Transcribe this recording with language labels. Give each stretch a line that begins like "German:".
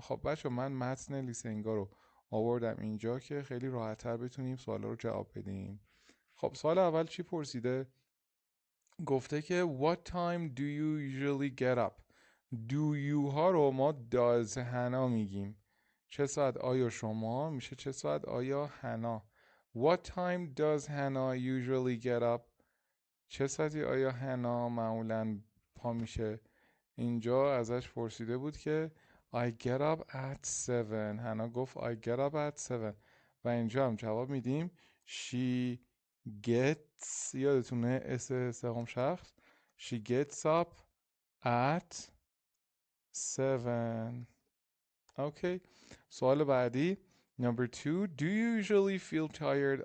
Persian: خب بچه من متن لیسنینگا رو آوردم اینجا که خیلی راحت‌تر بتونیم سوالا رو جواب بدیم. خب سوال اول چی پرسیده؟ گفته که
English: what time do you usually get up.
Persian: do you ها رو ما does حنا میگیم. چه ساعت آیا شما میشه چه ساعت آیا حنا.
English: what time does Hannah usually get up.
Persian: چه ساعتی آیا حنا معمولا پا میشه. اینجا ازش پرسیده بود که
English: I get up at 7.
Persian: حنا گفت
English: I get up at 7
Persian: و اینجا هم جواب میدیم she gets یادتونه سوم شخص
English: she gets up at 7.
Persian: اوکی.
English: سوال بعدی number 2 do you usually feel tired.